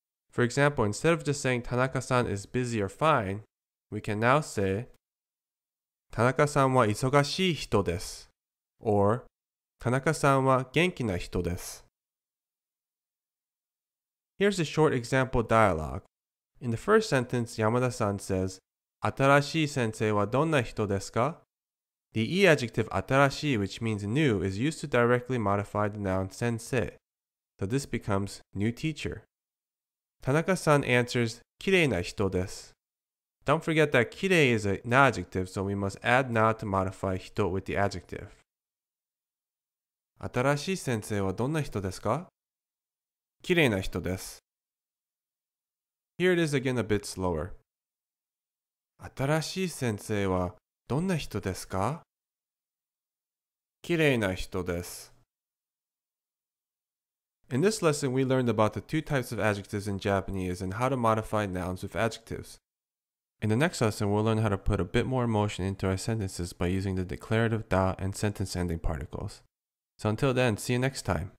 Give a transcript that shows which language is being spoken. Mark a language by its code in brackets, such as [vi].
[en] For example, instead of just saying Tanaka-san is busy or fine, we can now say [ja] 田中さんは忙しい人です [en] or [ja] 田中さんは元気な人です. [en] Here's a short example dialogue. In the first sentence, Yamada-san says, [ja] 新しい先生はどんな人ですか? [en] The i-adjective 新しい, which means new, is used to directly modify the noun sensei. So this becomes new teacher. Tanaka-san answers, [ja] きれいな人です. [en] Don't forget that きれい is a na-adjective, so we must add na to modify 人 with the adjective. [ja] 新しい先生はどんな人ですか? きれいな人です. [en] Here it is again a bit slower. [ja] 新しい先生はどんな人ですか? きれいな人です. [en] In this lesson, we learned about the two types of adjectives in Japanese and how to modify nouns with adjectives. In the next lesson, we'll learn how to put a bit more emotion into our sentences by using the declarative da and sentence ending particles. So until then, see you next time.